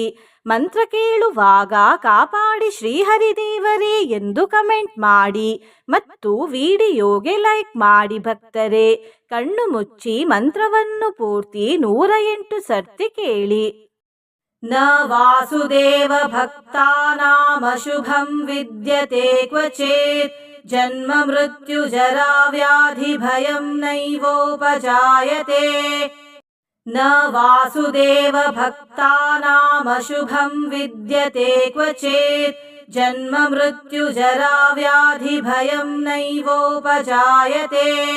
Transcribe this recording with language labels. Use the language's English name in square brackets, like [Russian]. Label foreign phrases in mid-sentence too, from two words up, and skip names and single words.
[Kannada] ಮಂತ್ರ ಕೇಳುವಾಗ ಕಾಪಾಡಿ ಶ್ರೀಹರಿದೇವರೇ ಎಂದು ಕಮೆಂಟ್ ಮಾಡಿ ಮತ್ತು ವಿಡಿಯೋಗೆ ಲೈಕ್ ಮಾಡಿ. ಭಕ್ತರೇ, ಕಣ್ಣು ಮುಚ್ಚಿ ಮಂತ್ರವನ್ನು ಪೂರ್ತಿ 108 ಸರ್ತಿ ಕೇಳಿ. [Sanskrit] ನ ವಾಸುದೇವ ಭಕ್ತಾನಾಂ ಅಶುಭಂ ವಿದ್ಯತೆ ಕ್ವಚಿತ್ ಜನ್ಮ ಮೃತ್ಯು ಜರಾ ವ್ಯಾಧಿ ಭಯಂ ನೈವೋಪಜಾಯತೆ. ನ ವಾಸುದೇವ ಭಕ್ತಾನಾಂ ಅಶುಭಂ ವಿದ್ಯತೆ ಕ್ವಚಿತ್ ಜನ್ಮ ಮೃತ್ಯು ಜರಾ ವ್ಯಾಧಿ ಭಯಂ ನೈವೋಪಜಾಯತೆ.